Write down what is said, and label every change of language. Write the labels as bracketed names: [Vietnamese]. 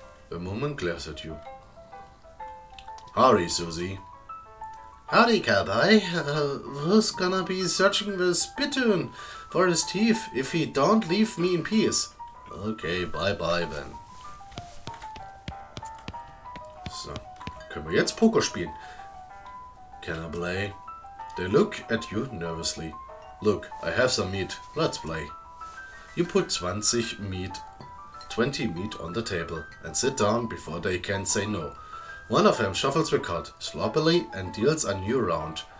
[English] The woman glares at you. Howdy, Susie. Howdy, cowboy. Who's gonna be searching the spittoon for his teeth if he don't leave me in peace? Okay, bye-bye then. [German] So, können wir jetzt Poker spielen? [English] Can I play? They look at you nervously. Look, I have some meat. Let's play. You put 20 meat on the table and sit down before they can say no. One of them shuffles the card sloppily and deals a new round.